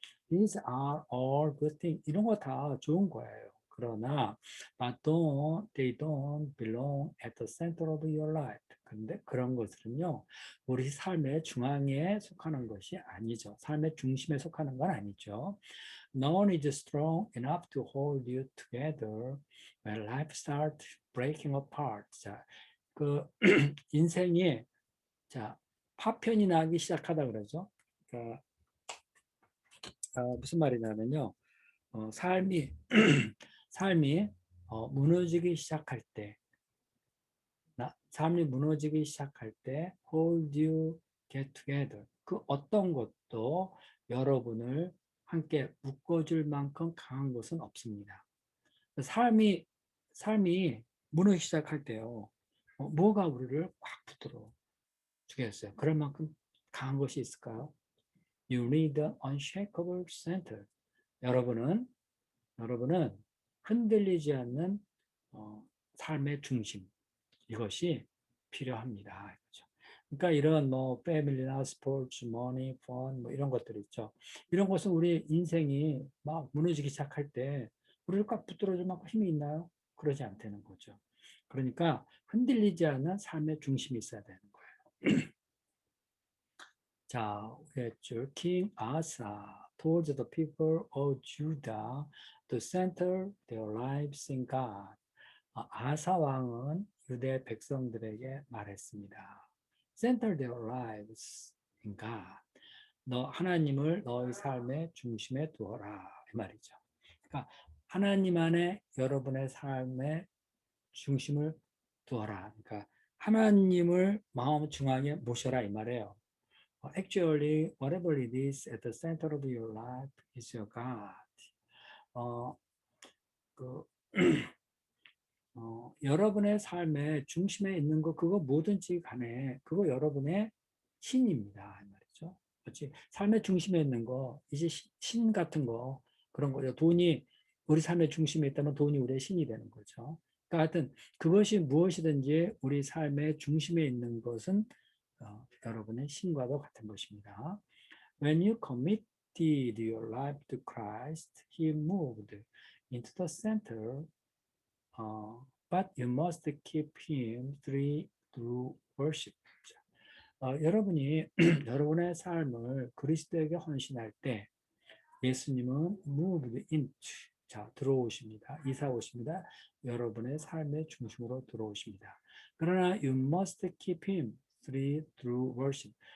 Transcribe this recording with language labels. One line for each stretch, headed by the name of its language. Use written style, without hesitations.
English: These are all good things.
Korean: 이런 거 다 좋은 거예요. 그러나
English: but they don't belong at the center of your life.
Korean: 근데 그런 것들은요, 우리 삶의 중앙에 속하는 것이 아니죠. 삶의 중심에 속하는 건 아니죠.
English: No one is strong enough to hold you together when life starts breaking apart.
Korean: 자, 그 인생이 자 파편이 나기 시작하다 그러죠. 그러니까 무슨 말이냐면요. 삶이 삶이 무너지기 시작할 때, 삶이 무너지기 시작할 때,
English: hold you get together.
Korean: 그 어떤 것도 여러분을 함께 묶어줄 만큼 강한 것은 없습니다. 삶이 무너지기 시작할 때요, 뭐가 우리를 꽉 붙들어 주겠어요? 그럴 만큼 강한 것이 있을까요?
English: You need the unshakable center.
Korean: 여러분은 흔들리지 않는 삶의 중심, 이것이 필요합니다. 그렇죠? 그러니까 이런 뭐 패밀리나 스포츠, 머니, 펀 뭐 이런 것들 있죠. 이런 것은 우리 인생이 막 무너지기 시작할 때 우리를 꽉 붙들어줄 만큼 힘이 있나요? 그러지 않다는 거죠. 그러니까 흔들리지 않는 삶의 중심이 있어야 되는 거예요. 자, 그랬죠.
English: King Asa told the people of Judah to center their lives in God.
Korean: 아사 왕은 유대 백성들에게 말했습니다.
English: center their lives in God.
Korean: 너 하나님을 너희 삶의 중심에 두어라 이 말이죠. 그러니까 하나님 안에 여러분의 삶의 중심을 두어라. 그러니까 하나님을 마음 중앙에 모셔라 이 말이에요. Actually, whatever it is at the center of your life is your God. 어, 그, 여러분의 삶의 중심에 있는 거 그거 뭐든지 간에 그거 여러분의 신입니다. 이 말이죠. 그렇지? 삶의 중심에 있는 거 이제 신 같은 거 그런 거죠. 돈이 우리 삶의 중심에 있다면 돈이 우리의 신이 되는 거죠. 그러니까 하여튼 그것이 무엇이든지 우리 삶의 중심에 있는 것은 여러분의 신과도 같은 것입니다.
English: When you committed your life to Christ, He moved into the center. But you must keep Him through worship.
Korean: 여러분이 여러분의 삶을 그리스도에게 헌신할 때 예수님은
English: moved into
Korean: 자 들어오십니다. 이사 오십니다. 여러분의 삶의 중심으로 들어오십니다. 그러나
English: you must keep Him through worship.